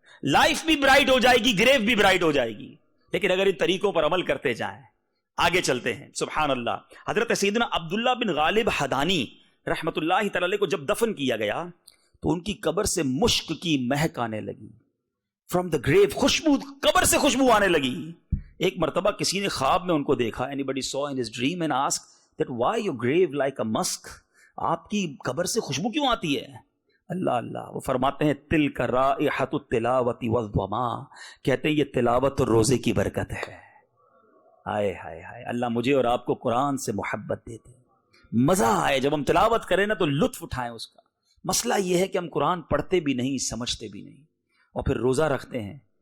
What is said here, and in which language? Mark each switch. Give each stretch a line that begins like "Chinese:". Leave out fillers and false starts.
Urdu: Life بھی bright ہو جائے گی, گریو بھی برائٹ ہو جائے گی, لیکن اگر ان طریقوں پر عمل کرتے جائیں. آگے چلتے ہیں. سبحان اللہ. حضرت سیدنا عبداللہ بن غالب حدانی رحمت اللہ تعالی علیہ کو جب دفن کیا گیا تو ان کی قبر سے مشک کی مہک آنے لگی.
English: from the grave,
Urdu: خوشبو, قبر سے خوشبو آنے لگی. ایک مرتبہ کسی نے خواب میں ان کو دیکھا.
English: anybody saw in his dream and asked that why your grave like a musk,
Urdu: آپ کی قبر سے خوشبو کیوں آتی ہے؟ اللہ اللہ. وہ فرماتے ہیں
Arabic: تلک رائحۃ التلاوۃ والضما,
Urdu: کہتے ہیں یہ تلاوت اور روزے کی برکت ہے. ہائے ہائے ہائے, اللہ مجھے اور آپ کو قرآن سے محبت دیتے, مزہ آئے جب ہم تلاوت کریں نا تو لطف اٹھائیں اس کا. مسئلہ یہ ہے کہ ہم قرآن پڑھتے بھی نہیں, سمجھتے بھی نہیں, اور پھر روزہ رکھتے ہیں.